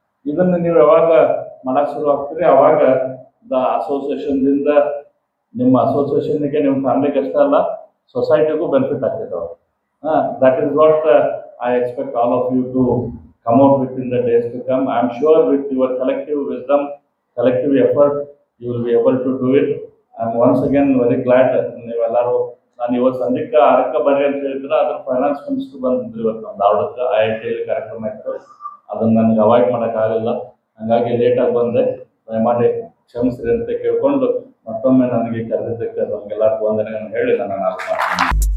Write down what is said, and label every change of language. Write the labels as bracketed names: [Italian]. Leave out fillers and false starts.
[Kannada] ಇದನ್ನು ನೀವು ಯಾವಾಗ ಮಾಡಕ್ಕೆ ಶುರು ಆಗ್ತೀರಿ ಅವಾಗ ದ ಅಸೋಸಿಯೇಷನ್ದಿಂದ ನಿಮ್ಮ ಅಸೋಸಿಯೇಷನ್ಗೆ ನಿಮ್ಮ ಫ್ಯಾಮಿಲಿಗೆ ಅಷ್ಟೇ ಅಲ್ಲ ಸೊಸೈಟಿಗೂ ಬೆನಿಫಿಟ್ ಆಗ್ತೈತೆ. [English] That is what I expect all of you to come out with in the days to come. I am sure with your collective wisdom, collective effort, you will be able to do it. I am once again very glad [Kannada] ನೀವೆಲ್ಲರೂ ನಾನು ಇವತ್ತು ಸಂಜೆಗೆ 6ಕ್ಕೆ ಬರ್ರಿ ಅಂತ ಹೇಳಿದ್ರೆ ಅದ್ರ finance minister ಬಂದಿದ್ರು ಇವತ್ತು ನಮ್ಮ ಧಾರವಾಡಕ್ಕೆ IIT ಕಾರ್ಯಕ್ರಮ ಇತ್ತು. ಅದನ್ನು ನನಗೆ ಅವಾಯ್ಡ್ ಮಾಡೋಕ್ಕಾಗಲ್ಲ. ಹಾಗಾಗಿ ಲೇಟಾಗಿ ಬಂದೆ, ದಯಮಾಡಿ ಕ್ಷಮಿಸ್ರಿ ಅಂತ ಕೇಳ್ಕೊಂಡು ಮತ್ತೊಮ್ಮೆ ನನಗೆ ಕರೆದಿದ್ದಕ್ಕೆ ನಮಗೆಲ್ಲರಿಗೂ ವಂದನೆಗಳನ್ನು ಹೇಳಿ ನನ್ನ ನಾನು ಮಾಡ್ತೀನಿ.